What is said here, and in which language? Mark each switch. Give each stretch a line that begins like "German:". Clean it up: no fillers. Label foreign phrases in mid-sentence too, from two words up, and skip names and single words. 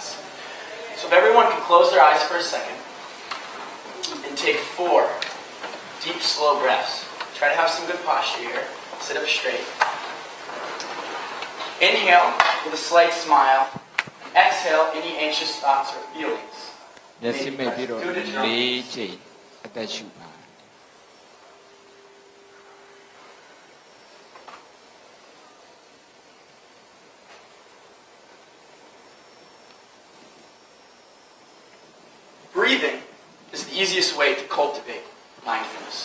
English: So if everyone can close their eyes for a second and take 4 deep, slow breaths. Try to have some good posture here. Sit up straight. Inhale with a slight smile. Exhale any anxious thoughts or feelings.
Burmese: မျက်စိမိတ်ပြီးတော့၄ချိန်အသက်ရှူပါ
English: Breathing is the easiest way to cultivate mindfulness.